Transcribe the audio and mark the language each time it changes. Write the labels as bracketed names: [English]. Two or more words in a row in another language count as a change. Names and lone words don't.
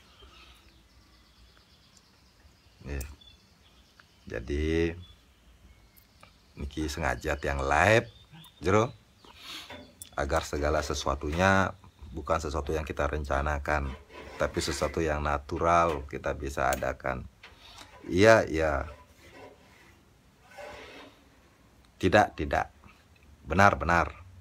[Indonesian] Jadi niki sengaja tiang live jero agar segala sesuatunya bukan sesuatu yang kita rencanakan, tapi sesuatu yang natural kita bisa adakan. Iya, tidak, benar.